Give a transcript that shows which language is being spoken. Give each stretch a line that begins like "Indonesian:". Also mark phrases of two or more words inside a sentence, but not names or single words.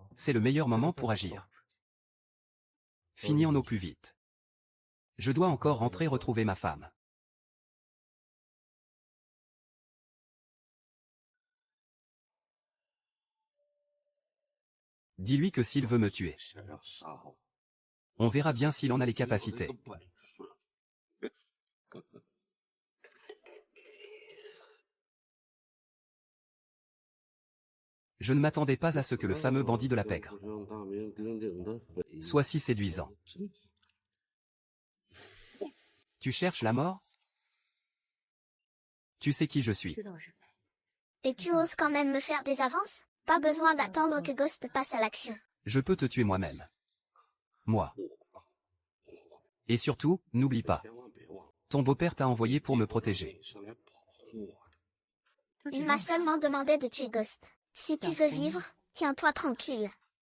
French: C'est le meilleur moment pour agir. Finissons-nous plus vite. Je dois encore rentrer retrouver ma femme. Dis-lui que s'il veut me tuer,
Chinese: 想要杀我，
French: on verra bien s'il en a les capacités.
Chinese: 有这个本事
French: Je ne m'attendais pas à ce que le fameux bandit de la pègre
Chinese: 让大名鼎鼎的匪
French: soit si séduisant. Tu cherches la mort? Tu sais qui je suis.
Chinese: 知道是谁。
French: Et tu oses quand même me faire des avances? Pas besoin d'attendre que Ghost passe à l'action. Je peux te tuer moi-même. Moi. Et surtout, n'oublie pas,
Chinese: 千万别忘了，
French: ton beau-père t'a envoyé pour me protéger.
Chinese: 是来保护我的。他只
French: Il
Chinese: 让
French: m'a seulement demandé de tuer Ghost. Si tu veux vivre, tiens-toi tranquille.